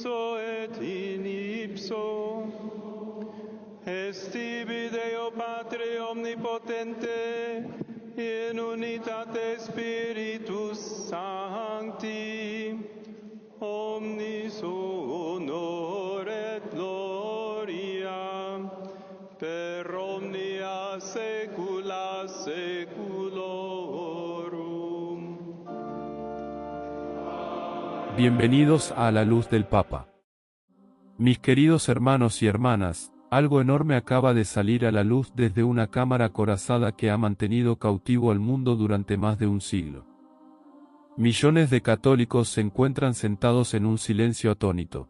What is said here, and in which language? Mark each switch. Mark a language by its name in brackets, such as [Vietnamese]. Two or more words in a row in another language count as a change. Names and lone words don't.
[Latin] ipso et in ipso, est tibi Deo Patre omnipotente, in unitate Spiritus Sancti, omnis honor et gloria, per omnia saecula saeculorum. [Spanish] Bienvenidos a La Luz del Papa. Mis queridos hermanos y hermanas, algo enorme acaba de salir a la luz desde una cámara acorazada que ha mantenido cautivo al mundo durante más de un siglo. Millones de católicos se encuentran sentados en un silencio atónito.